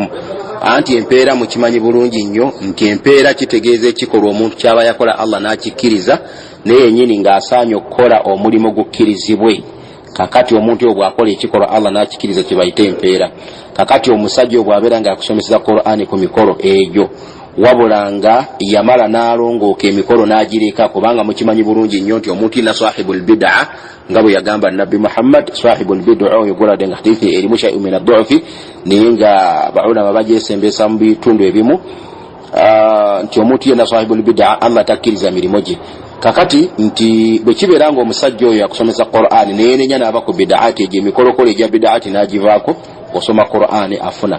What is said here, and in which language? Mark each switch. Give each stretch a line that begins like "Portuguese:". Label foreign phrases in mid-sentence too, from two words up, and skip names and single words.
Ganda: Anti empeera mukimanyi bulungi nnyo nti empeera kitegeeza ekikolwa omuntu kyaba yakola Allah n'akikkiriza naye yennyini ng'asaanye okukola omulimu gukkirizibwe. Kakati omuntu oyo bw'akola ekikolwa Allah n'akikkiriza kye bayita empeera. Kakati omusajja bw'abeera nga akusomesa Qur'ani ku mikolo egyo wabula nga yamala n'alongooka emikolo n'agireka, kubanga mukimanyi bulungi nnyo nti omuntu ina
Arabic: صاحب البدعة
Ganda: nga bwe yagamba Nabbi Muhammad
Arabic: صاحب البدعة
Ganda: oyo gulade nga hadithi erimu
Arabic: شيء من الضعف
Ganda: naye nga baulama bagyesembesa mu bitundu ebimu nti omuntu yenna
Arabic: صاحب البدعة
Ganda: Allah takkiriza mirimo gye. Kakati nti bwe kibeera nga omusajja oyo akusomesa Qur'ani naye nenya n'aba ku bid'ati egyo emikolokolo egya bid'ati n'agivaako osoma Qur'ani afuna.